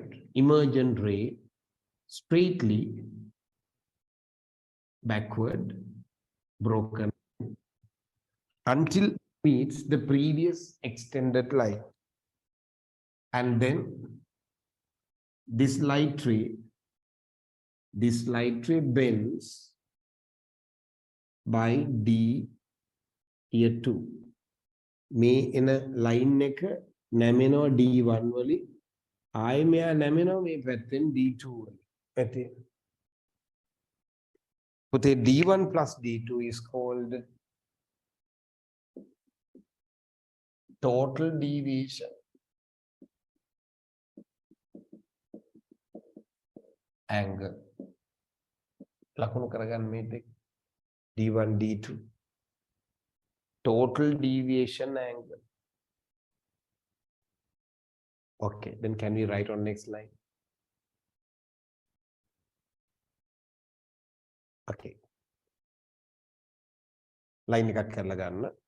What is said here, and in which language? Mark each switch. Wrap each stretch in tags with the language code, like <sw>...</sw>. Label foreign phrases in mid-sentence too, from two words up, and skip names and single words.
<en>Emergent ray straightly backward, broken until it meets the previous extended line. And then this light ray bends by D here too.</en> <si>මේ එන line එක නැමෙනවා D1 වලින් ආයෙ මෙයා නැමෙනවා මේ පැත්තෙන් D2 වලින්. ඇති.</si> <en>පුතේ D1 plus D2 is called total deviation angle.</en> <si>ලකුණු කරගන්න මේ දෙක.</si> <en>D1 D2 total deviation angle. Okay, then can we write on next line? Okay.</en> <si>Line එකක් කරලා ගන්න.</si>